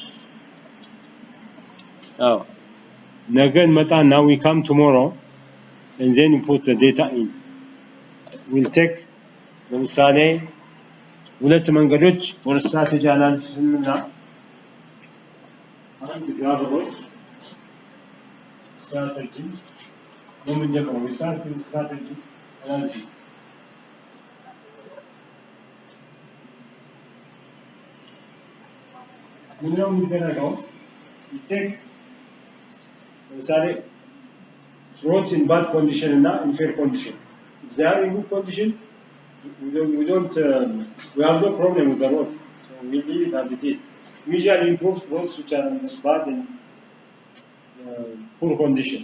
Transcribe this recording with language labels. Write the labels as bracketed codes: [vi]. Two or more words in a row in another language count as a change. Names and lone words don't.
[en] Now we come tomorrow and then you put the data in. We'll take [am] ለምሳሌ ሁለት መንገዶች [en] for strategy analysis [am] እና አንድ ግራፎች [en] strategy በመጀመሪያ we start with strategy analysis. [am] ምንድነው የሚደረገው? [en] you take [am] ለምሳሌ [en] roads in bad condition and in fair condition. If they are in good condition, we have no problem with the road. So we leave it as it is. Usually improve roads which are in bad and poor condition.